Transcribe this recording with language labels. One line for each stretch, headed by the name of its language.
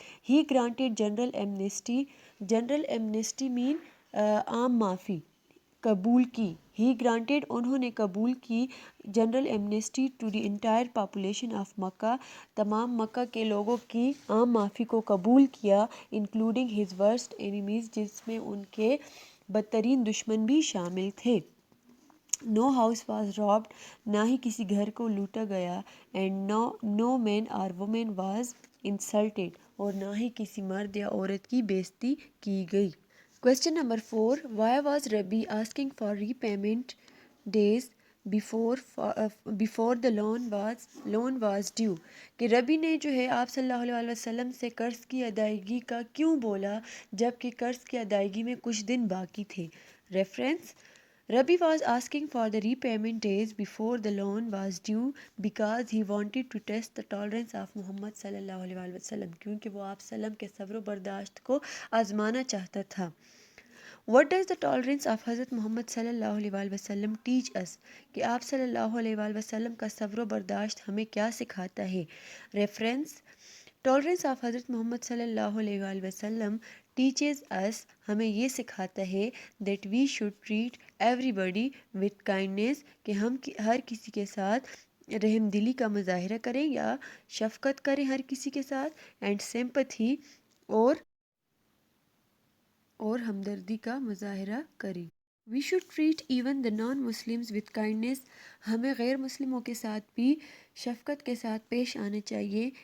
English: He granted general amnesty. General amnesty mean
Urdu: عام معافی, قبول کی.
English: He granted,
Urdu: انہوں نے قبول کی,
English: general amnesty to the entire population of Makkah,
Urdu: تمام مکہ کے لوگوں کی عام معافی کو قبول کیا,
English: including his worst enemies,
Urdu: جس میں ان کے بدترین دشمن بھی شامل تھے.
English: No house was robbed,
Urdu: نہ ہی کسی گھر کو لوٹا گیا,
English: and no man or woman was insulted,
Urdu: اور نہ ہی کسی مرد یا عورت کی بے عزتی کی گئی.
English: Question number 4, why was Rabbi asking for repayment days before the loan was due?
Urdu: کہ ربی نے جو ہے آپ صلی اللہ علیہ وسلم سے قرض کی ادائیگی کا کیوں بولا جب کہ قرض کی ادائیگی میں کچھ دن باقی تھے. Reference,
English: Rabi was asking for the repayment days before the loan was due because he wanted to test the tolerance of Muhammad sallallahu alaihi wasallam,
Urdu: کیونکہ وہ آپ سلم کے صبر و برداشت کو آزمانا چاہتا تھا.
English: What does the tolerance of
Urdu: حضرت محمد صلی اللہ علیہ وسلم
English: teach us؟
Urdu: کہ آپ صلی اللہ علیہ وسلم کا صبر و برداشت ہمیں کیا سکھاتا ہے؟ ریفرنس:
English: tolerance of
Urdu: حضرت محمد صلی اللہ علیہ وسلم
English: teaches us
Urdu: ہمیں یہ سکھاتا ہے
English: that we should treat everybody with kindness
Urdu: کہ ہم ہر کسی کے ساتھ رحم دلی کا مظاہرہ کریں یا شفقت کریں ہر کسی کے ساتھ،
English: and sympathy
Urdu: اور ہمدردی کا مظاہرہ کریں.
English: We should treat even the non-Muslims with kindness.
Urdu: ہمیں غیر مسلموں کے ساتھ بھی شفقت کے ساتھ پیش آنا چاہیے.